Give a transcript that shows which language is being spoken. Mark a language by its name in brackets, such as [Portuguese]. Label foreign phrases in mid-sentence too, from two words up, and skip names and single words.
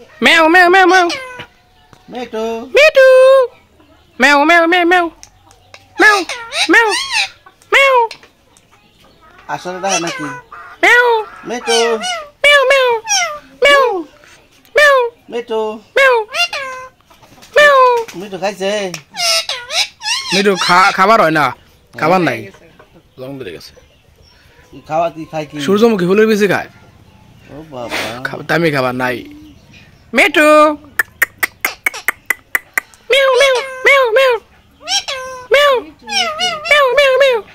[Bangla] Meow meow meow meow. Metu. Metu. Meow meow meow meow. Meow meow meow. আসলে দেখা নাকি? Meow. মেটু Meow meow. Meow. Meow. মেটু Meow. Meow. মেটু খাইছে? মিঠু খাবার হয় না, খাবার নাই, লং ধরে গেছে। খাওয়া কি খাই কি? সূর্যমুখী ফুলের বেশি খায়, ও বাবা, দামি খাবার নাই। মিঠু মিউ মিউ মিউ মিউ মিউ মিউ মিউ মিউ।